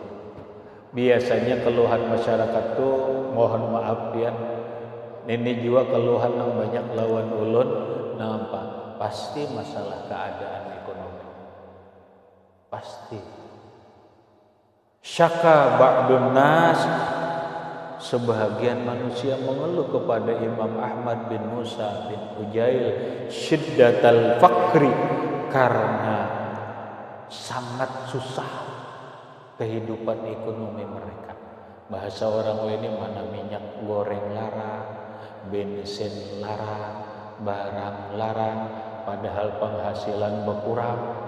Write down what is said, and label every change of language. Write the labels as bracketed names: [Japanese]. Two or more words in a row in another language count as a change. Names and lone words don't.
[Banjar] Biasanya keluhan masyarakat tuh, mohon maaf ya, ini juga keluhan yang banyak lawan ulun. [Indonesian] Nah, pasti masalah keadaan ekonomi. Pasti. [Arabic] شكا بعض الناس, [Indonesian] sebahagian manusia mengeluh kepada Imam Ahmad bin Musa bin Ujail [Arabic] شدة الفقر, [Indonesian] karena sangat susah kehidupan ekonomi mereka. [Banjar] Bahasa orang ini mana minyak goreng larang, bensin larang, barang larang, padahal penghasilan berkurang.